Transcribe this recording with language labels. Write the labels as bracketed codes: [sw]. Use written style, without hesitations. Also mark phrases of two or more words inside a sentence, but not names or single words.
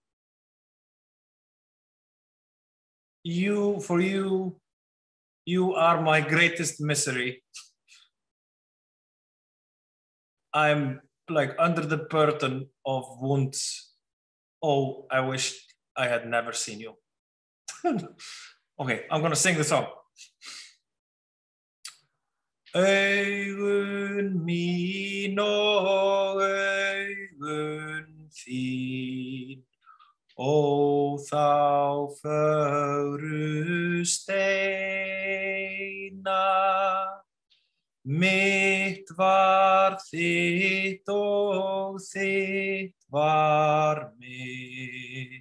[en] You are my greatest misery. I'm like under the burden of wounds. Oh, I wish I had never seen you. Okay, I'm gonna sing the song. [is] Augun mín og augun þín, ó þá fögru steina, mitt var þitt og þitt var mitt.